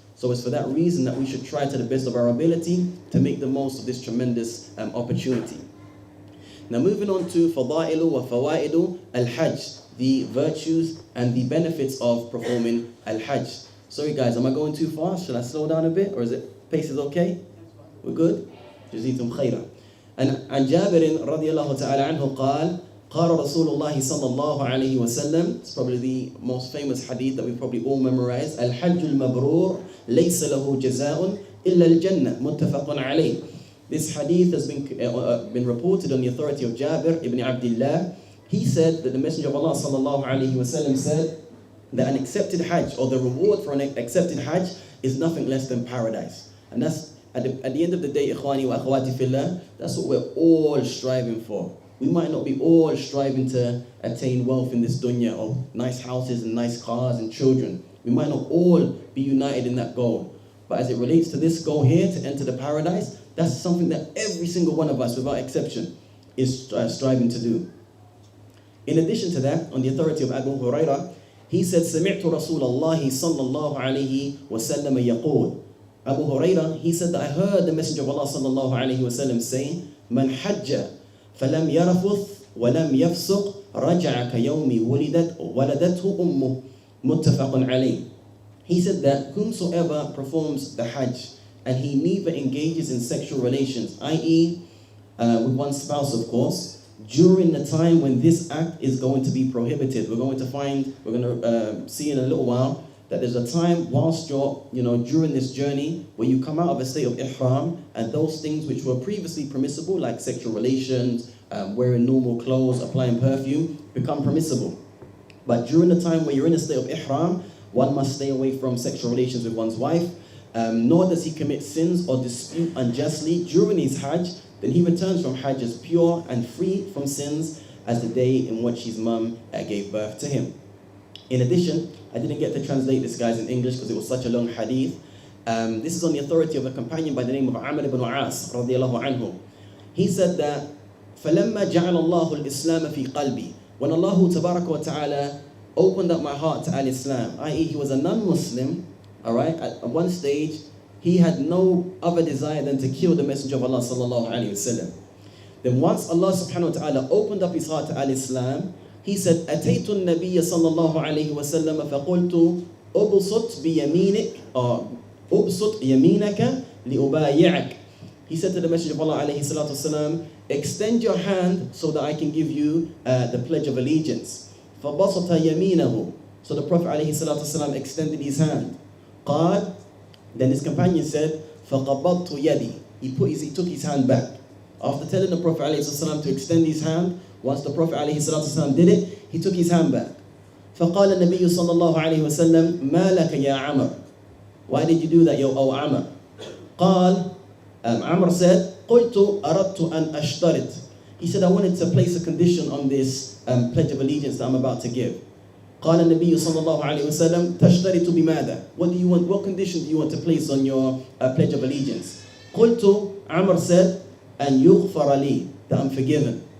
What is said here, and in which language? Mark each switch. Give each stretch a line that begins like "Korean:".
English: So it's for that reason that we should try to the best of our ability to make the most of this tremendous opportunity. Now moving on to Fada'ilu wa Fawaidu al-Hajj, the virtues and the benefits of performing al-Hajj. Sorry guys, am I going too fast? Should I slow down a bit, or is it pace is okay? We're good? Jazeetum khayran.
Arabic: And عن جابر رضي الله تعالى عنه قال قال رسول الله صلى الله عليه وسلم,
English: it's probably the most famous hadith that we probably all memorized,
Arabic: الحج المبرور ليس له جزاء إلا الجنة متفق عليه.
English: This hadith has been reported on the authority of Jabir ibn Abdullah. He said that the Messenger of Allah sallallahu alaihi wasallam said that an accepted Hajj, or the reward for an accepted Hajj, is nothing less than paradise. And that's at the end of the day, ikhwani wa akhawati fillah, that's what we're all striving for. We might not be all striving to attain wealth in this dunya, or nice houses and nice cars and children. We might not all be united in that goal. But as it relates to this goal here, to enter the paradise, that's something that every single one of us, without exception, is striving to do. In addition to that, on the authority of Abu Hurairah, he said,
Arabic: سمعت رسول الله صلى الله عليه وسلم يقول.
English: Abu Hurairah, he said that I heard the Messenger of Allah sallallahu alaihi wasallam say
Arabic: من حج فلم يرفث ولم يفسق رجع كيوم ولدته أمه متفق عليه.
English: He said that whomsoever performs the Hajj and he neither engages in sexual relations, i.e. With one's spouse, of course, during the time when this act is going to be prohibited. We're going to see in a little while that there's a time whilst you're, during this journey where you come out of a state of ihram and those things which were previously permissible, like sexual relations, wearing normal clothes, applying perfume, become permissible. But during the time where you're in a state of ihram, one must stay away from sexual relations with one's wife, nor does he commit sins or dispute unjustly during his Hajj. Then he returns from Hajj as pure and free from sins as the day in which his mum gave birth to him. In addition, I didn't get to translate this, guys, in English because it was such a long hadith. This is on the authority of a companion by the name of Amr ibn As radiallahu anhu. He said that
Arabic: فَلَمَّا جَعَلَ اللَّهُ الْإِسْلَامَ فِي قَلْبِي.
English: When Allah Tabaraka wa Ta'ala opened up my heart to al-Islam, i.e. he was a non-Muslim, alright, at one stage, he had no other desire than to kill the Messenger of Allah sallallahu alayhi wasallam. Then once Allah subhanahu wa ta'ala opened up his heart to al-Islam, he said,
Arabic: أَتَيْتُ النَّبِيَّ صَلَّى اللَّهُ عَلَيْهِ وَسَلَّمَ فَقُلْتُ أُبْسُطْ بِيَمِينِكَ
English: or
Arabic: أُبْسُطْ يَمِينَكَ لِأُبَايِعَكَ.
English: He said to the Messenger of Allah alayhi salatu wasalam, extend your hand so that I can give you the pledge of allegiance.
Arabic: فَبَسَطَ يَمِينَهُ.
English: So the Prophet alayhi salatu wasalam extended his hand. قال, then his companion said,
Arabic: فَقَبَضْتُ يَدِي.
English: He took his hand back. After telling the Prophet ﷺ to extend his hand, once the Prophet ﷺ did it, he took his hand back.
Arabic: فَقَالَ النَّبِيُّ صَلَّى اللَّهُ عَلَيْهِ وَسَلَّمْ مَا لَكَ يَا عَمَرُ.
English: Why did you do that, O Amr?
Arabic: قال,
English: Amr said,
Arabic: قُلْتُ أَرَدْتُ أَنْ أَشْتَرِطْ.
English: He said, I wanted to place a condition on this pledge of allegiance that I'm about to give.
Arabic: قال النبي صلى الله عليه وسلم تشترط بماذا?
English: What do you want? What condition do you want to place on your pledge of allegiance? قلت, Amr said,
Arabic: أن يغفر لي,
English: that I'm forgiven.